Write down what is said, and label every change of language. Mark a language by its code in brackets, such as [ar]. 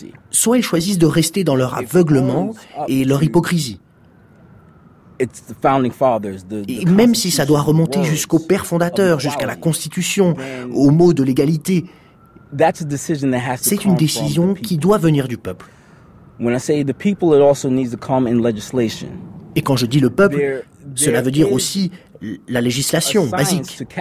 [fr] Soit ils choisissent de rester dans leur aveuglement et leur hypocrisie. Et même si ça doit remonter jusqu'au père fondateur, jusqu'à la Constitution, aux mots de l'égalité, c'est une décision qui doit venir du peuple. [en] When I say the people, it also needs to come in legislation. [fr] Et quand je dis le peuple, cela veut dire aussi la législation basique.